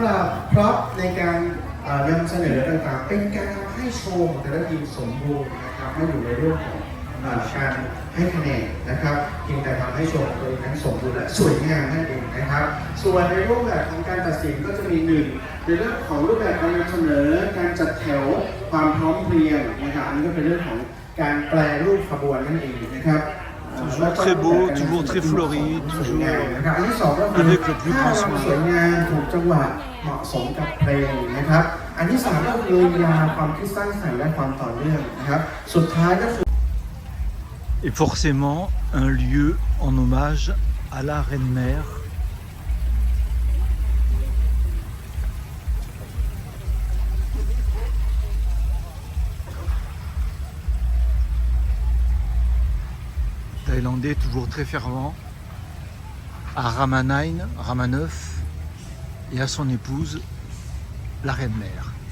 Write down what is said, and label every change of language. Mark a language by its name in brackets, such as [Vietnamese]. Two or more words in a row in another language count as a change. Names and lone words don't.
[Thai] รับพร็อพในการนำเสนอต่างๆเป็นการทำให้โชว์ของแต่ละทีมสมบูรณ์นะครับไม่อยู่ในเรื่องของการให้คะแนนนะครับเพียงแต่ทำให้โชว์ของตัวเองนั้นสมบูรณ์และสวยงามนั่นเองนะครับส่วนในรูปแบบของการตัดสินก็จะมี1ในเรื่องของรูปแบบการนำเสนอการจัดแถวความพร้อมเพรียงนะครับอันนี้ก็เป็นเรื่องของการแปลรูปขบวนนั่นเองนะครับ [French] Toujours très beau, toujours très fleuri, toujours [Thai] อันที่2ก็คือ [French] avec le plus grand [Thai] สวย [French] soin. [Thai] งามถูกจังหวะเหมาะสมกับเพลงนะครับอันที่3ก็คือลีลาความคิดสร้างสรรค์และความต่อเนื่องนะครับสุดท้ายก็คือ [French] Et forcément, un lieu en hommage à la Reine-Mère. Thaïlandais toujours très fervent, à Rama 9, et à son épouse, la Reine-Mère.